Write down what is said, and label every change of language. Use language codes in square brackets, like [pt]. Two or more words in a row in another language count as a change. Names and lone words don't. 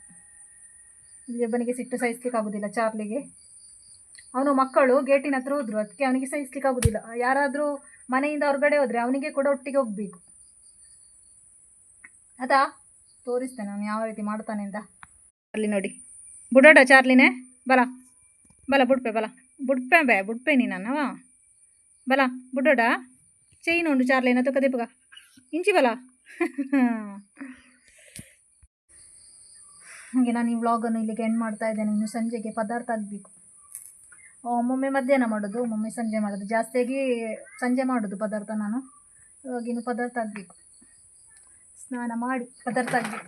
[kn] ಇಲ್ಲಿ ಒಬ್ಬನಿಗೆ ಸಿಟ್ಟು ಸಹಿಸ್ಲಿಕ್ಕೆ ಆಗೋದಿಲ್ಲ ಚಾರ್ಲಿಗೆ. ಅವನು ಮಕ್ಕಳು ಗೇಟಿನ ಹತ್ರ ಹೋದ್ರು, ಅದಕ್ಕೆ ಅವನಿಗೆ ಸಹಿಸ್ಲಿಕ್ಕೆ ಆಗೋದಿಲ್ಲ. ಯಾರಾದರೂ ಮನೆಯಿಂದ ಹೊರಗಡೆ ಹೋದರೆ ಅವನಿಗೆ ಕೂಡ ಒಟ್ಟಿಗೆ ಹೋಗಬೇಕು. ಅದಾ ತೋರಿಸ್ತೇನೆ ಅವನು ಯಾವ ರೀತಿ ಮಾಡ್ತಾನೆ ಅಂತ. ಅಲ್ಲಿ ನೋಡಿ, [tcy] ಬುಡೋಡ ಚಾರ್ಲಿನೇ ಬಲ ಬಲ ಬುಡ್ಪೆ ಬಲ ಬುಡ್ಪೆ ನೀನವ ಬಲ ಬುಡೋಡ ಚೈನ್ ಉಂಡು ಚಾರ್ಲಿನ ತುಕ್ಕ ದಿಪ್ಪಗ ಇಂಚಿ ಬಲ. [kn] ಹಾಗೆ ನಾನು ಈ ವ್ಲಾಗನ್ನು ಇಲ್ಲಿಗೆ ಎಂಡ್ ಮಾಡ್ತಾ ಇದ್ದೇನೆ. ಇನ್ನು ಸಂಜೆಗೆ ಪದಾರ್ಥ ಆಗಬೇಕು. ಒಮ್ಮೊಮ್ಮೆ ಮಧ್ಯಾಹ್ನ ಮಾಡೋದು, ಒಮ್ಮೊಮ್ಮೆ ಸಂಜೆ ಮಾಡೋದು. ಜಾಸ್ತಿಯಾಗಿ ಸಂಜೆ ಮಾಡೋದು ಪದಾರ್ಥ ನಾನು. ಇವಾಗ ಇನ್ನು ಪದಾರ್ಥ ಆಗಬೇಕು, ಸ್ನಾನ ಮಾಡಿ ಪದಾರ್ಥ ಆಗಬೇಕು.